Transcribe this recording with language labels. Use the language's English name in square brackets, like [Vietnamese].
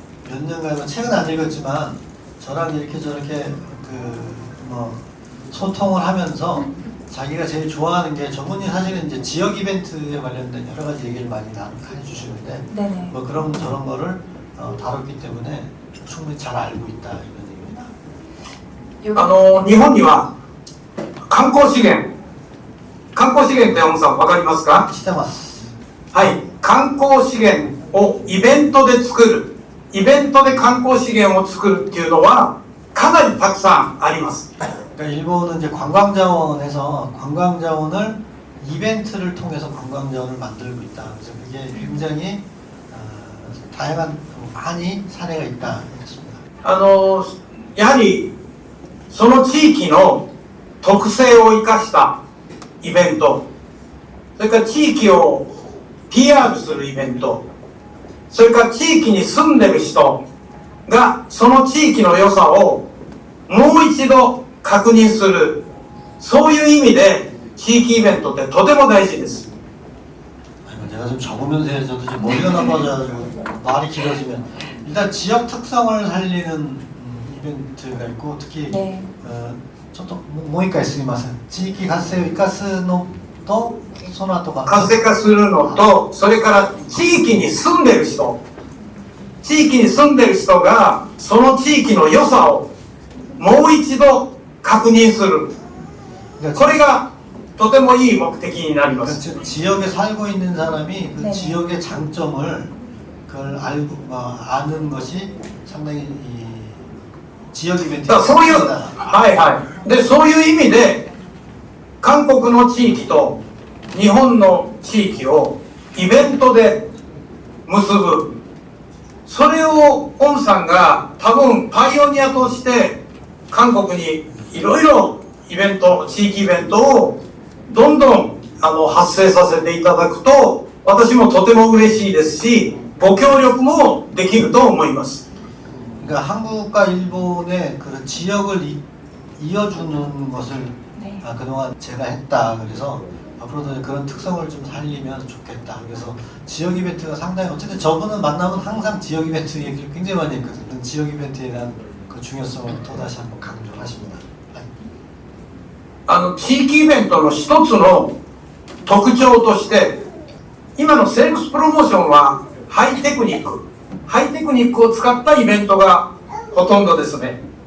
[Korean] 몇 년간 책은 안 읽었지만 저랑 이렇게 저렇게 뭐 소통을 하면서 자기가 제일 좋아하는 게 저분이 사실은 이제 지역 이벤트에 관련된 여러 가지 얘기를 많이 해주시는데 네네. 뭐 그런 저런 거를 다뤘기 때문에 충분히 잘 알고 있다 이런 얘기입니다. [Japanese] 日本には観光資源ってオムさんわかりますか？ 시대마스. はい、観光資源をイベントで作るイベントで観光資源を作るっていうのはかなりたくさんあります。 [Korean] 그러니까 일본은 이제 관광자원에서 관광자원을 이벤트를 통해서 관광자원을 만들고 있다. 그래서 그게 굉장히 다양한 많이 사례가 있다. 이렇습니다. [Japanese] やはりその地域の特性を生かしたイベント、それから地域を PR するイベント、それから地域に住んでる人がその地域の良さをもう一度確認する、そういう意味で地域イベントってとても大事です。 [Korean] 제가 좀 적으면서 해서 저도 지금 머리가 나빠져가지고 말이 길어지면 일단 지역 특성을 살리는 이벤트가 있고 특히 네. [Japanese] ちょっともう一回すみません。地域活性を生かすのとその後が活性化するのと、それから地域に住んでる人、地域に住んでる人がその地域の良さをもう一度確認する。これがとてもいい目的になります。 [Korean] 즉 지역에 살고 있는 사람이 그 네. 지역의 장점을 그걸 알고 아는 것이 상당히 이 지역 [Japanese] だ [Korean] 이벤트의 [Japanese] からそういう、 [Korean] 특징이다. [Japanese] はいはい。で、そういう意味で、韓国の地域と日本の地域をイベントで結ぶ。それをオンさんが多分パイオニアとして韓国にいろいろイベント、地域イベントをどんどん発生させていただくと、私もとても嬉しいですし、ご協力もできると思います。 [Korean] 그러니까 한국과 일본의 그 지역을 이어주는 것을 네. 그동안 제가 했다. 그래서 앞으로도 그런 특성을 좀 살리면 좋겠다. 그래서 지역 이벤트가 상당히 어쨌든 저분은 만나면 항상 지역 이벤트 얘기를 굉장히 많이 했거든요. 지역 이벤트에 대한 그 중요성을 또다시 한번 강조하십니다. [Japanese] 地域イベントの一つの特徴として、今のセールスプロモーションはハイテクニックを使ったイベントがほとんどですね。